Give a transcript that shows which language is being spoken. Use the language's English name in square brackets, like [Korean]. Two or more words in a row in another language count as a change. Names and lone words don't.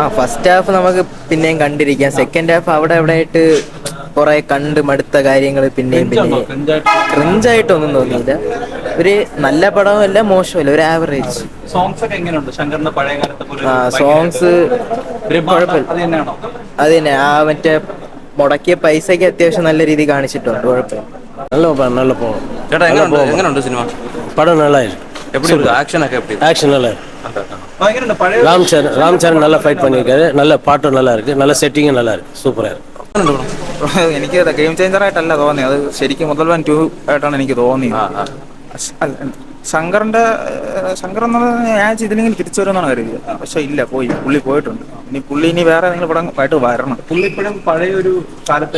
[English] first half [Malayalam] നമുക്ക് പിന്നെയും കണ്ടിരിക്കാം. [English] second half [Malayalam] അവിടെ എവിടെ ആയിട്ട് കുറെ കണ്ട് മടുത്ത കാര്യങ്ങൾ പിന്നെയും ക്രിഞ്ചായിട്ടൊന്നും തോന്നിയില്ല. ഒരു നല്ല പടമല്ല, മോശമല്ല, ഒരു ആവറേജ്. സോങ്സ് ഒക്കെ എങ്ങനെയുണ്ട് ശങ്കറിന്റെ പഴയ കാലത്തെ പോലെ? സോങ്സ് കുഴപ്പമില്ല. അത് തന്നെ മറ്റേ മുടക്കിയ പൈസക്ക് അത്യാവശ്യം നല്ല രീതിയിൽ കാണിച്ചിട്ടുണ്ട്. കുഴപ്പമില്ല. [Tamil] நல்ல போகும். [Malayalam] ചേട്ടാ എങ്ങനെയുണ്ട് സിനിമ? [Tamil] படம் நல்லா இருக்கு. எப்படி இருக்கு? ஆக்ஷன் எப்படி? ஆக்ஷன் நல்லா இருக்கு. ராம்சரண் நல்லா ஃபைட் பண்ணியிருக்காரு. நல்ல பாட்டும் நல்லா இருக்கு. நல்ல செட்டிங்கும் நல்லா இருக்கு. சூப்பரா இருக்கு. [Malayalam] എനിക്ക് ഗെയിം ചേഞ്ചർ ആയിട്ടല്ല തോന്നിയത്. അത് ശരിക്കും മുതൽവൻ 2 ആയിട്ടാണ് എനിക്ക് തോന്നിയത്. ശങ്കർ എന്നുള്ളത് ഞാൻ ഇതിലെങ്കിലും തിരിച്ചു വരുമെന്നാണ് കരുതിയത്. പക്ഷെ ഇല്ല, പുള്ളി പോയിട്ടുണ്ട്. പുള്ളി വേറെ ഏതെങ്കിലും പടം ആയിട്ട് വരണം. പുള്ളി ഇപ്പോഴും പഴയ ഒരു കാലത്ത്